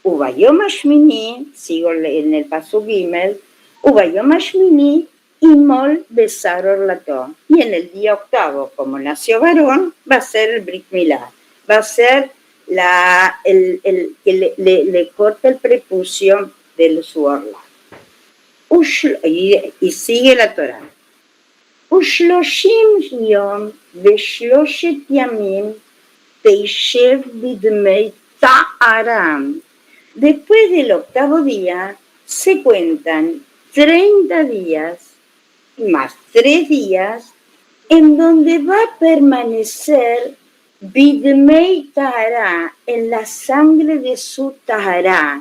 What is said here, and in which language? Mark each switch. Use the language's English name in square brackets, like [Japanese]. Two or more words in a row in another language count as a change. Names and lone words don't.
[Hebrew] וביום השמיני, [Spanish] sigo en el paso Gimel, [Hebrew] וביום השמיני ימול בשר ערלתו. [Spanish] Y en el día octavo, como nació varón, va a ser el [Hebrew] ברית מילה, [Spanish] va a ser que le corta el prepucio de su orla. Y sigue la Torah. [Hebrew] ושלושים יום ושלושת ימים תשב בדמי טהרה. [Spanish] Después del octavo día se cuentan 30 días más 3 días en donde va a permanecer [Hebrew] בדמי טהרה, [Spanish] en la sangre de su Tahara.